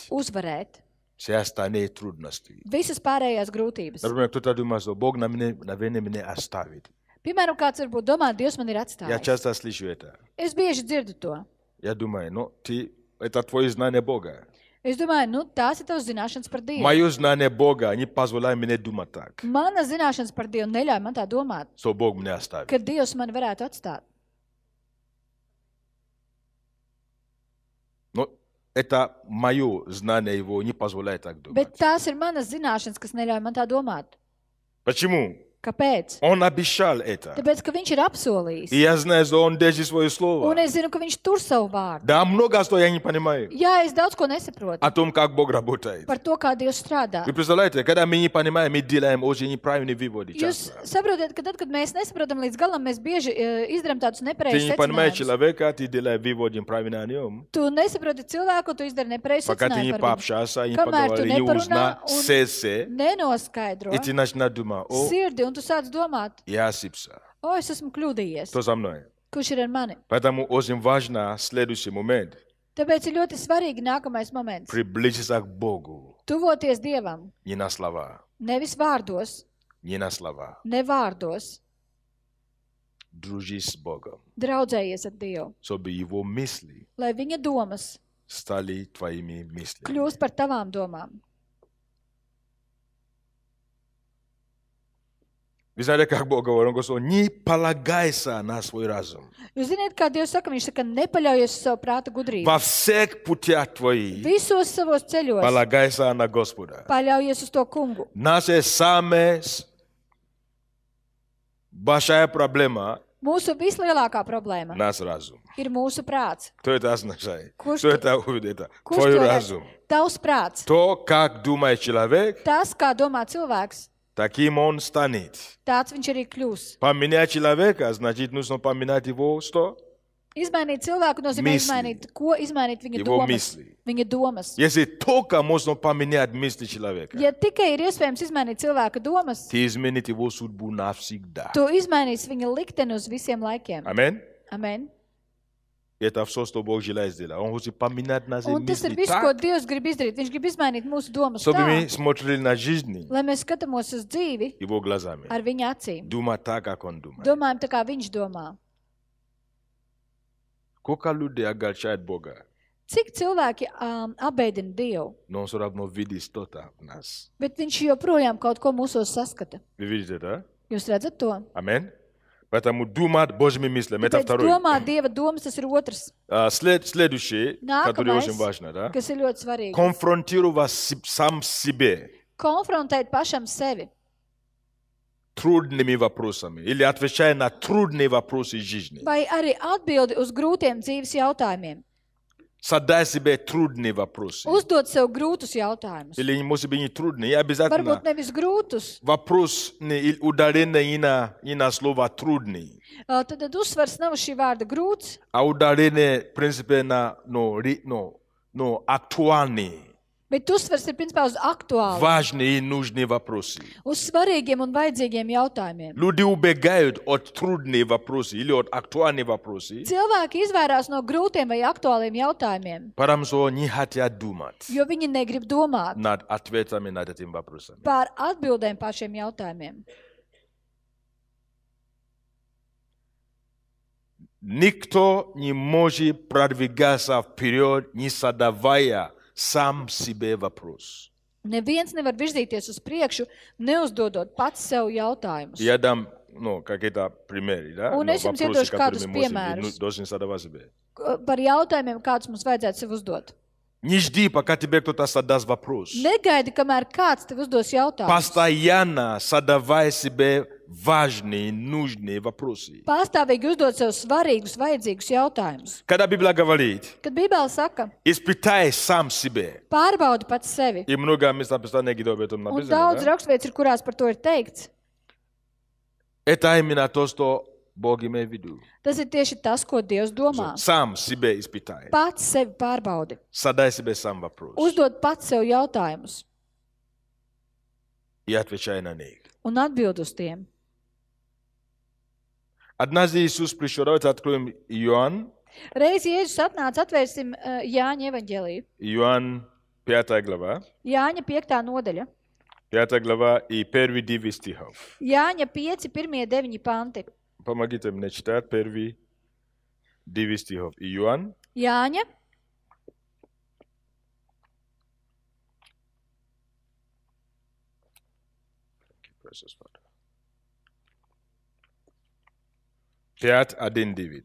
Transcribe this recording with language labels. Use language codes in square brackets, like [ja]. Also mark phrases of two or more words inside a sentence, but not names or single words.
[lv] uzvarēt [ru] все остальные трудности. [lv] visas pārējās grūtības. [ru] Например, кто-то думает, что Бог, наверное, меня оставит. [lv] Piemēram, kāds varbūt domā, Dievs man ir [ru] Я [lv] atstājis. [ru] часто слышу это. [lv] Es bieži dzirdu to. [ru] Я думаю, ну, это твое знание Бога. [lv] Es domāju, nu, tās ir tavas zināšanas par Dievu. [ru] Мое знание Бога не позволяет мне думать так, [lv] Mana zināšanas par Dievu neļauj man tā domāt, [ru] что Бог меня оставит. [lv] ka Dievs mani varētu atstāt. [ru] Но это мое знание его не позволяет так думать. [lv] Bet tās ir manas zināšanas, kas neļauj man tā domāt. [ru] Почему? [lv] Kāpēc? [ru] Он обещал это. [lv] Tāpēc, ka viņš ir apsolījis. [ru] И я знаю, что он держит свое слово. [lv] Un es zinu, ka viņš tur savu vārdu. [ru] Да, много что я не понимаю [lv] Jā, es daudz ko nesaprotu [ru] о том, как Бог работает. [lv] par to, kā Dievs strādā. [ru] Вы представляете, когда мы не понимаем, мы делаем очень неправильные выводы [lv] Jūs [ru] часто. [lv] saprotat, ka tad, kad mēs nesaprotam līdz galam, mēs bieži izdarām tādus [ru] Ты [lv] nepareizus [ru] не понимаешь [lv] secinājumus. [ru] человека, ты делаешь выводы неправильно о нем. [lv] Tu nesaproti cilvēku, tu izdari nepareizu [ru] Пока ты не [lv] secinājumu par viņu. [ru] пообщался, не [lv] Kamēr tu [ru] поговорил, не узнал [lv] neparunā un [ru] сердце, [lv] nenoskaidro [ru] и ты начинаешь думать, о, [lv] sirdi, un tu sāc domāt, [ru] я ошибся. [lv] o, es esmu kļūdījies. [ru] Кто за мной? [lv] Kurš ir ar mani? [ru] Поэтому очень важно следующий момент. [lv] Tāpēc ir ļoti svarīgi nākamais moments. [ru] Приблизиться к Богу. [lv] Tuvoties Dievam, [ru] Не на слова. [lv] nevis vārdos, [ru] Не на слова. [lv] ne vārdos, [ru] Дружи с Богом. [lv] draudzējies ar Dievu, [ru] Чтобы его мысли [lv] lai viņa domas [ru] стали твоими мыслями. [lv] kļūst par tavām domām. [ru] Вы знаете, как Бог говорит? Он говорит, не полагайся на свой разум. [lv] Jūs ziniet, kā Dievs saka, viņš saka, nepaļaujies uz savu prāta gudrību. [ru] Во всех путях твоих [lv] Visos savos ceļos [ru] полагайся на Господа. [lv] paļaujies uz to kungu. [ru] Наша самая большая проблема [lv] Mūsu vislielākā problēma – [ru] наш разум. [lv] ir mūsu prāts. [ru] Что это означает? [lv] Kurš [ru] Что [lv] to- [ru] это увидит? [lv] Kurš [ru] Твой [lv] to redz? [ru] разум. [lv] Tavs prāts. [ru] То, как думает человек, [lv] Tas, kā domā cilvēks, [ru] таким он станет. [lv] tāds viņš arī kļūs. [ru] Поменять человека, значит, нужно поменять его что? [lv] Izmainīt cilvēku nozīmē [ru] Misli. [lv] izmainīt ko? Izmainīt viņa [ru] Его [lv] domas. [ru] мысли. [lv] Viņa domas. [ru] Если только можно поменять мысли человека, [lv] Ja tikai ir iespējams izmainīt cilvēka domas, [ru] ты изменит его судьбу навсегда. [lv] tu izmainīsi viņa likteni uz visiem laikiem. [ru] Аминь. [lv] Amen. [ru] Это все, что Бог желает сделать. Он хочет поменять наши [lv] Un tas ir [ru] мысли [lv] viss, ko [ru] так, [lv] Dievs grib izdarīt. Viņš grib izmainīt mūsu domas [ru] чтобы [lv] tā, [ru] мы смотрели на жизнь [lv] lai mēs skatāmies uz dzīvi [ru] его глазами. [lv] ar viņa acīm. [ru] Думать так, как он думает. [lv] Domājam tā, kā viņš domā. [ru] Сколько людей огорчает Бога, [lv] Cik cilvēki apbēdina Dievu, [ru] но он все равно видит что-то в нас. [lv] bet viņš joprojām kaut ko mūsos saskata. [ru] Вы видите, да? [lv] Jūs redzat to? [ru] Аминь. Поэтому думать Божьими мыслями. Это [lv] Tāpēc [ru] второй. [lv] domāt Dieva domas, tas ir otrs, [ru] Следующий, который очень [lv] nākamais, [ru] важно, да? [lv] kas ir ļoti svarīgs. [ru] Конфронтировать сам себе [lv] Konfrontēt pašam sevi [ru] трудными вопросами или отвечая на трудные вопросы жизни. [lv] vai arī atbildi uz grūtiem dzīves jautājumiem. [ru] Задай себе трудные вопросы. [lv] Uzdot sev grūtus jautājumus. [ru] Или, может быть, не трудные, обязательно. [lv] Varbūt nevis grūtus, [ru] Вопрос не ударение и на слово трудный, [lv] tad uzsvars nav uz šī vārda grūts, [ru] а ударение, в принципе, на актуальные, [lv] bet uzsvars ir principā uz aktuālu, [ru] важные и нужные вопросы. [lv] uz svarīgiem un vajadzīgiem jautājumiem. [ru] Люди убегают от трудных вопросов или от актуальных вопросов, [lv] Cilvēki izvairās no grūtiem vai aktuāliem jautājumiem, [ru] потому что не хотят думать [lv] jo viņi negrib domāt [ru] над ответами на этим вопросами. [lv] par atbildēm par šiem jautājumiem. [ru] Никто не может продвигаться вперед, не задавая сам себе вопрос. [lv] Neviens nevar virzīties uz priekšu, neuzdodot pats sev jautājumus. [ru] Я дам какие-то примеры, да? [lv] Un es jums iedošu kādus piemērus [ru] Должен задавать себе. [lv] par jautājumiem, kādus mums vajadzētu sev uzdot. [ru] Не жди, пока тебе кто-то задаст вопрос. [lv] Negaidi, kamēr kāds tev uzdos jautājumus. [ru] Постоянно задавай себе важные, нужные вопросы. [lv] Pastāvīgi uzdot sev svarīgus, vajadzīgus jautājumus. [ru] Когда Библия говорит, [lv] Kad Bībele saka, [ru] испытай сам себе. [lv] pārbaudi pats sevi, [ru] И много мест Писания, где об этом [lv] un [ru] написано. [lv] daudz [ru] Да? [lv] raksturvietas ir, kurās par to ir teikts, [ru] Это именно то, что Бог имеет в виду. [lv] tas ir tieši tas, ko Dievs domā. [ru] Сам себе испытай. [lv] Pats sevi pārbaudi. [ru] Задай себе сам вопрос. [lv] Uzdod pats sev jautājumus [ru] И отвечай на них. [lv] un atbild uz tiem. [ru] Однажды Иисус пришел, давайте откроем Иоанн, [lv] Reiz Jēzus atnāca, atvērsim Jāņa evaņģēliju. [ru] Иоанн 5 глава, [lv] Jāņa 5. nodaļa. [ru] 5 глава и первые 9 стихов. [lv] Jāņa 5, 1-9 panti. [ru] Помогите мне читать первые 9 стихов. Иоанн, [lv] Jāņa [en] precious Father. 5:1-9.